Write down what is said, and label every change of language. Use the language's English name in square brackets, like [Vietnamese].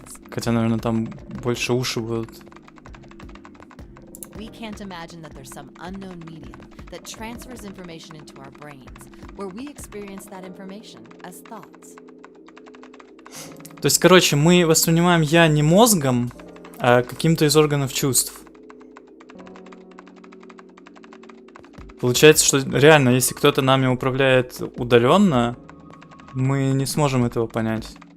[Russian] Хотя, наверное, там больше уши будут. [English] We can't imagine that there's some unknown medium that transfers information into our brains, where we experience that information as thoughts. [Russian] То есть, короче, мы воспринимаем «я» не мозгом, а каким-то из органов чувств. Получается, что реально, если кто-то нами управляет удаленно, мы не сможем этого понять.